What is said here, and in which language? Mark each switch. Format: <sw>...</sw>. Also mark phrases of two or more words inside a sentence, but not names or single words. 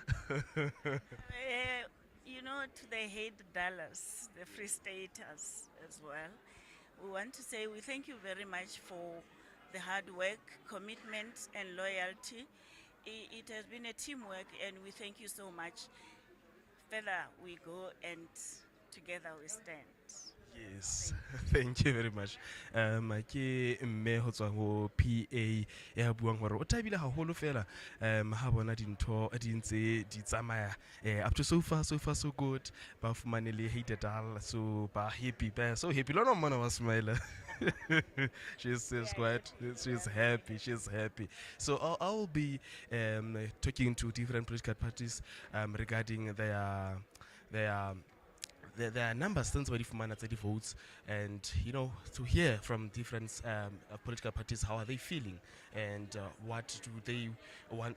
<en>You know, to the Hate Dallas, the Free Staters as well, we want to say we thank you very much for the hard work, commitment, and loyalty. It has been a teamwork, and we thank you so much. Further we go, and together we stand. Yes, thank you very much.</en> <st>Ke mme ho tswa ho PA ya buang hore o tabile haholo fela ha bona dintho di ntse di tsamaya</st> <en>up to so far so good.</en> <st>Ba fumane le Hated Al, so ba happy, ba</st> <en>so happy.</en> <st>Lona mona wa smile.</st> <en>She's happy. She's happy. So I'll be talking to different political parties regarding their numbers since already for the votes, and to hear from different political parties how are they feeling, and what do they want.</en>